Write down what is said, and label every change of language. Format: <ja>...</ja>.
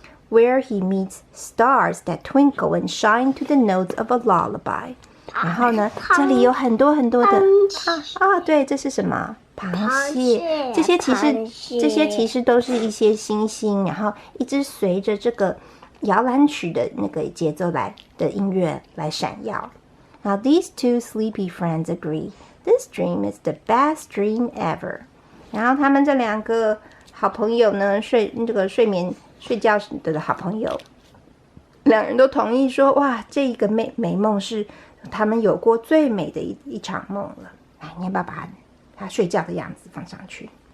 <en>Where he meets stars that twinkle and shine to the notes of a lullaby。</en> <zh>然后呢，这里有很多很多的对，这是什么？螃蟹。这些其实都是一些星星，然后一直随着这个摇篮曲的那个节奏的音乐来闪耀。</zh> <en>Now these two sleepy friends agree this dream is the best dream ever.</en> <zh>然后他们这两个好朋友呢，睡觉的好朋友，两人都同意说，哇，这一个美梦是他们有过最美的一场梦了。来，你要不要把他睡觉的样子放上去？</zh>